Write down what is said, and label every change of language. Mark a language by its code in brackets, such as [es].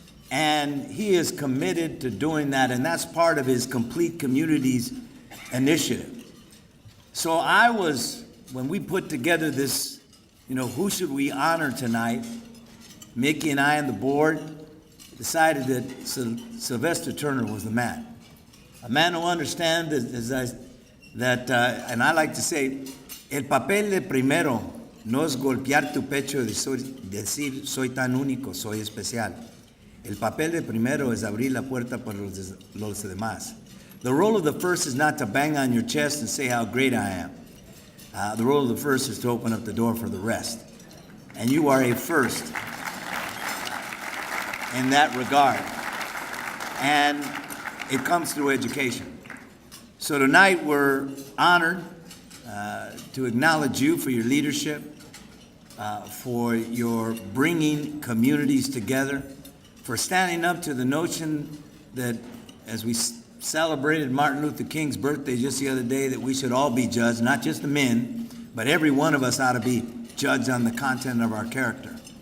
[en] And he is committed to doing that, and that's part of his Complete Communities initiative. So when we put together this, you know, who should we honor tonight, Mickey and I and the board decided that Sylvester Turner was the man. A man who understands and I like to say, [es] el papel de primero no es golpear tu pecho y decir soy tan único, soy especial. El papel de primero es abrir la puerta para los demás. [en] The role of the first is not to bang on your chest and say how great I am. The role of the first is to open up the door for the rest. And you are a first in that regard. And it comes through education. So tonight we're honored to acknowledge you for your leadership, for your bringing communities together, for standing up to the notion that as we celebrated Martin Luther King's birthday just the other day, that we should all be judged, not just the men, but every one of us ought to be judged on the content of our character.